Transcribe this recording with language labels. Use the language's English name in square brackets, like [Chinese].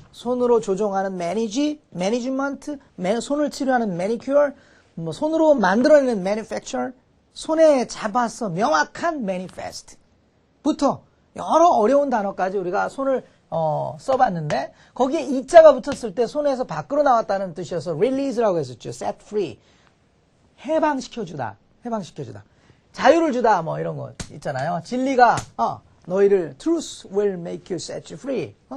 [Korean] 손으로 조종하는 management, 손을 치료하는 manicure, 손으로 만들어내는 manufacture, 손에 잡아서 명확한 manifest 부터 여러 어려운 단어까지 우리가 손을 써봤는데 거기에 이자가 붙었을 때 손에서 밖으로 나왔다는 뜻이어서 release라고 했었죠. set free, 해방시켜주다. 자유를 주다 이런 거 있잖아요. 진리가 너희를 [English] truth will make you set you free.